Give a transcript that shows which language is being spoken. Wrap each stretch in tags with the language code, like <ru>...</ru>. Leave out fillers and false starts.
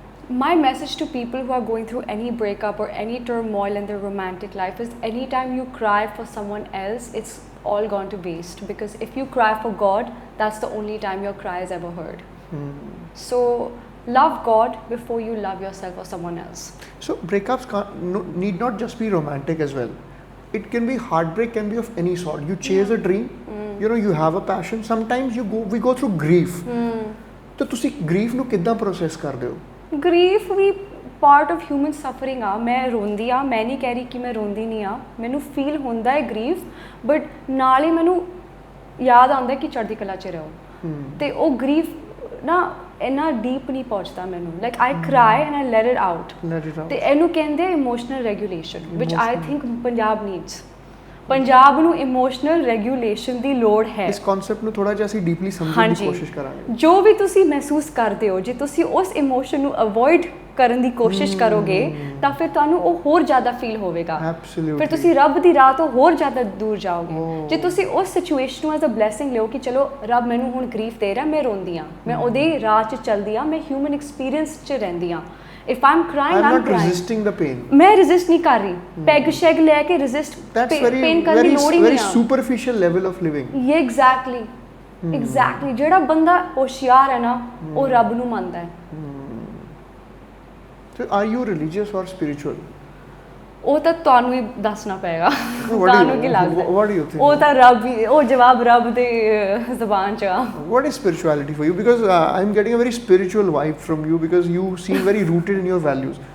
<en>My message to people who are going through any breakup or any turmoil in their romantic life is anytime you cry for someone else, it's all gone to waste, because if you cry for God, that's the only time your cry is ever heard. So love God before you love yourself or someone else. So breakups need not just be romantic as well. It can be heartbreak, can be of any sort. You chase a dream, you have a passion. Sometimes we go through grief.</en> <pa>तो तुसी grief ਨੂੰ ਕਿੱਦਾਂ process ਕਰਦੇ ਹੋ? Grief we part of human suffering ਆ. ਮੈਂ ਰੋਂਦੀ ਆ, ਮੈਂ ਨਹੀਂ ਕਹਿ ਰਹੀ ਕਿ ਮੈਂ ਰੋਂਦੀ ਨਹੀਂ ਆ, ਮੈਨੂੰ feel ਹੁੰਦਾ ਹੈ grief, but ਨਾਲ ਹੀ ਮੈਨੂੰ ਯਾਦ ਆਉਂਦਾ ਕਿ ਚੜ੍ਹਦੀ ਕਲਾ 'ਚ ਰਹੋ, ਤੇ ਉਹ grief ਨਾ ਇੰਨਾ ਡੀਪ ਨਹੀਂ ਪਹੁੰਚਦਾ ਮੈਨੂੰ.</pa> <en>like I cry and I let it out,</en> <pa>ਤੇ ਇਹਨੂੰ ਕਹਿੰਦੇ emotional regulation,</pa> <en>Which I think Punjab needs.</en> <pa>Punjab ਨੂੰ ਇਮੋਸ਼ਨਲ ਰੈਗੂਲੇਸ਼ਨ ਦੀ ਲੋੜ ਹੈ. ਇਸ ਕਨਸੈਪਟ ਨੂੰ ਥੋੜਾ ਜਿਹਾ ਅਸੀਂ ਡੀਪਲੀ ਸਮਝਣ ਦੀ ਕੋਸ਼ਿਸ਼ ਕਰਾਂਗੇ. ਜੋ ਵੀ ਤੁਸੀਂ ਮਹਿਸੂਸ ਕਰਦੇ ਹੋ, ਜੇ ਤੁਸੀਂ ਉਸ ਇਮੋਸ਼ਨ ਨੂੰ ਅਵੋਇਡ ਕਰਨ ਦੀ ਕੋਸ਼ਿਸ਼ ਕਰੋਗੇ ਤਾਂ ਫਿਰ ਤੁਹਾਨੂੰ ਉਹ ਹੋਰ ਜ਼ਿਆਦਾ ਫੀਲ ਹੋਵੇਗਾ. ਫਿਰ ਤੁਸੀਂ ਰੱਬ ਦੀ ਰਾਹ ਤੋਂ ਹੋਰ ਜ਼ਿਆਦਾ ਦੂਰ ਜਾਓਗੇ. ਜੇ ਤੁਸੀਂ ਉਸ ਸਿਚੁਏਸ਼ਨ ਨੂੰ ਐਜ਼ ਅ ਬਲੈਸਿੰਗ ਲਿਓ ਕਿ ਚਲੋ ਰੱਬ ਮੈਨੂੰ ਹੁਣ ਗਰੀਫ ਦੇ ਰਿਹਾ, ਮੈਂ ਰੋਂਦੀ ਹਾਂ, ਮੈਂ ਉਹਦੇ ਰਾਹ 'ਚ ਚੱਲਦੀ ਹਾਂ, ਮੈਂ ਹਿਊਮਨ ਐਕਸਪੀਰੀਅੰਸ 'ਚ ਰਹਿੰਦੀ ਹਾਂ.</pa> <en>If I'm crying, I'm not crying. resisting the pain.</en> <hi>मैं resist नहीं कर रही. Peg sheg लेके resist pain करने की लोड़ ही नहीं है.</hi> <en>Very superficial level of living.</en> <hi>ये exactly.</hi> <pa>ਜਿਹੜਾ ਬੰਦਾ ਹੋਸ਼ਿਆਰ ਹੈ ਨਾ, ਉਹ ਰੱਬ ਨੂੰ ਮੰਨਦਾ ਹੈ.</pa> <en>So are you religious or spiritual?</en> <pa>ਉਹ ਤਾਂ ਤੁਹਾਨੂੰ ਹੀ ਦੱਸਣਾ ਪਏਗਾ. ਤੁਹਾਨੂੰ ਕੀ ਲੱਗਦਾ?</pa> <en>What do you think?</en> <pa>ਉਹ ਤਾਂ ਰੱਬ ਹੀ, ਉਹ ਜਵਾਬ ਰੱਬ ਦੇ ਜ਼ਬਾਨ 'ਚ ਆ.</pa> <en>What is spirituality for you? Because I'm getting a very spiritual vibe from you, because you seem very rooted in your values.</en>